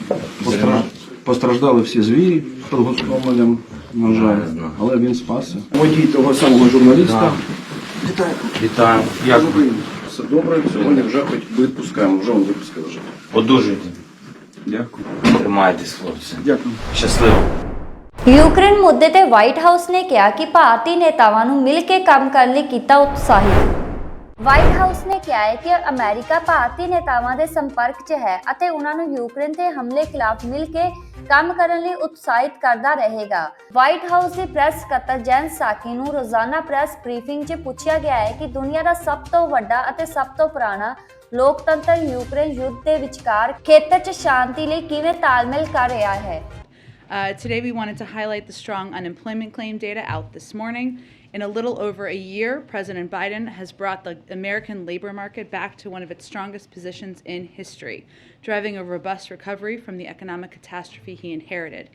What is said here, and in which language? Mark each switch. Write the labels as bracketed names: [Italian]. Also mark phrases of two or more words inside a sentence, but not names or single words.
[Ukrainian] Постраждали всі звірі під Гостомелем, на жаль, але він спасся. Водій того самого журналіста. Вітаю. Як ви? Все добре, сьогодні вже хоч відпускаємо, вже він випускає вже. Одужуйте. Дякую. Тримайтесь, хлопці. Дякую. Щасливо. [Punjabi] ਯੂਕਰੇਨ ਮੁੱਦੇ ਤੇ ਵਾਈਟ ਹਾਊਸ ਨੇ ਕਿਹਾ ਕਿ ਭਾਰਤੀ ਨੇਤਾਵਾਂ ਨੂੰ ਮਿਲ ਕੇ ਕੰਮ ਕਰਨ ਲਈ ਕੀਤਾ ਉਤਸ਼ਾਹਿਤ। ਵਾਈਟ ਹਾਊਸ ਨੇ ਕਿਹਾ ਹੈ ਕਿ ਅਮਰੀਕਾ ਭਾਰਤੀ ਨੇਤਾਵਾਂ ਦੇ ਸੰਪਰਕ 'ਚ ਹੈ ਅਤੇ ਉਹਨਾਂ ਨੂੰ ਯੂਕਰੇਨ ਤੇ ਹਮਲੇ ਖਿਲਾਫ ਮਿਲ ਕੇ ਕੰਮ ਕਰਨ ਲਈ ਉਤਸ਼ਾਹਿਤ ਕਰਦਾ ਰਹੇਗਾ। ਵਾਈਟ ਹਾਊਸ ਦੀ ਪ੍ਰੈਸ ਸਕੱਤਰ ਜੈਨ ਸਾਕੀ ਨੂੰ ਰੋਜ਼ਾਨਾ ਪ੍ਰੈਸ ਬਰੀਫਿੰਗ 'ਚ ਪੁੱਛਿਆ ਗਿਆ ਹੈ ਕਿ ਦੁਨੀਆ ਦਾ ਸਭ ਤੋਂ ਵੱਡਾ ਅਤੇ ਸਭ ਤੋਂ ਪੁਰਾਣਾ ਲੋਕਤੰਤਰ ਯੂਕਰੇਨ ਯੁੱਧ ਦੇ ਵਿਚਕਾਰ ਖੇਤਰ 'ਚ ਸ਼ਾਂਤੀ ਲਈ ਕਿਵੇਂ ਤਾਲਮੇਲ ਕਰ ਰਿਹਾ ਹੈ। [English] Today we wanted to highlight the strong unemployment claim data out this morning. In a little over a year, President Biden has brought the American labor market back to one of its strongest positions in history, driving a robust recovery from the economic catastrophe he inherited.